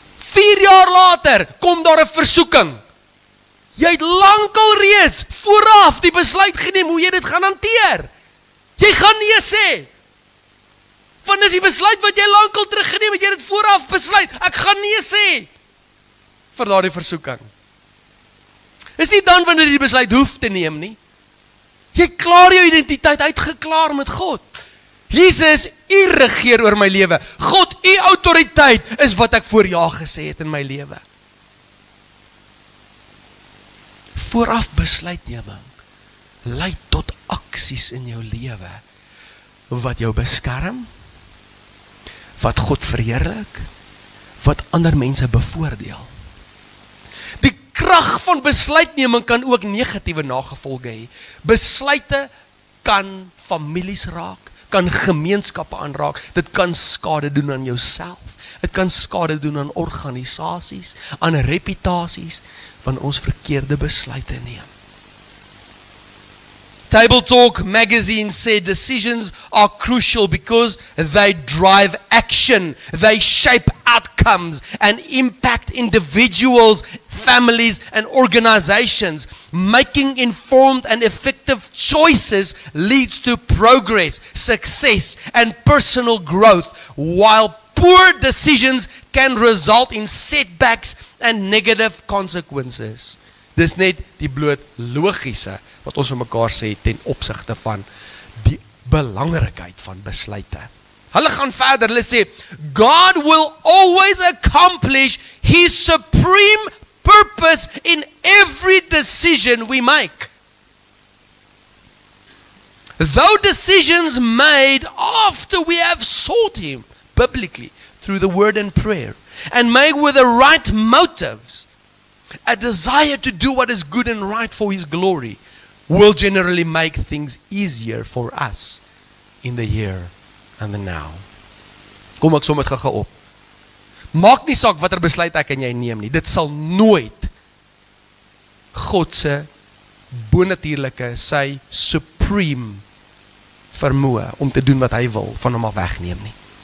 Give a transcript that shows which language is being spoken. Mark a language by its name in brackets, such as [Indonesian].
[Afrikaans] 4 jaar later, kom daar 'n versoeking. Jy het lankal reeds, vooraf, die besluit geneem, hoe jy dit gaan hanteer. Jy gaan nee sê. Want is die besluit wat jy lankal teruggeneem het, jy dit vooraf besluit, ek gaan nee sê, vir daardie versoeking. Is nie dan wanneer jy die besluit hoef te neem nie. Jy klaar jou identiteit uitgeklaar met God. Jesus, u regeer oor my lewe. God, u autoriteit is wat ek voor ja gesê het in my lewe. Vooraf besluitneming lei tot aksies in jou lewe wat jou beskerm, wat God verheerlik, wat ander mense bevoordeel. Die krag van besluitneming kan ook negatiewe nagevolge hê. Besluite kan families raak, kan gemeenskappe aanraak, dit kan skade doen aan jouself, dit kan skade doen aan organisasies, aan reputasies, van ons verkeerde besluite neem. [English] Table Talk magazine said decisions are crucial because they drive action, they shape outcomes and impact individuals, families and organizations. Making informed and effective choices leads to progress, success and personal growth, while poor decisions can result in setbacks and negative consequences. [Afrikaans] Dis net die bloot logiese wat ons vir mekaar sê ten opsigte van die belangrikheid van besluite. Hulle gaan verder, hulle sê, [English] God will always accomplish His supreme purpose in every decision we make. Though decisions made after we have sought Him biblically through the word and prayer, and made with the right motives, a desire to do what is good and right for His glory, will generally make things easier for us in the here and the now. [Afrikaans] Kom ek som dit gou op. Maak nie saak watter besluit ek en jy neem nie, dit sal nooit God se bonatuurlike, sy supreme vermoë om te doen wat hy wil, van hom af wegneem nie.